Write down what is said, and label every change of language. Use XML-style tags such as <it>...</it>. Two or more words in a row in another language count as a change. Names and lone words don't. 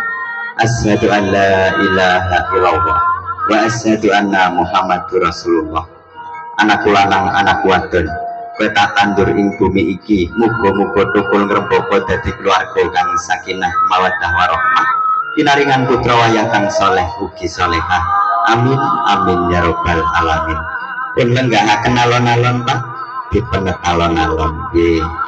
<ar>أشهد أن لا إله إلا الله وأشهد أن محمدا رسول الله.</ar> <jv>Anak lanang anak wadon kowe tak tandur ing bumi iki muga-muga thukul ngrembaka dadi keluarga kang</jv> <ar>سكينة مودة ورحمة</ar> <jv>pinaringan putra wayah kang saleh ugi salehah.</jv> <ar>آمين آمين يا رب العالمين.</ar> <jv>Pun lenggahaken alon-alon Pak dipenet alon-alon nggih.</jv>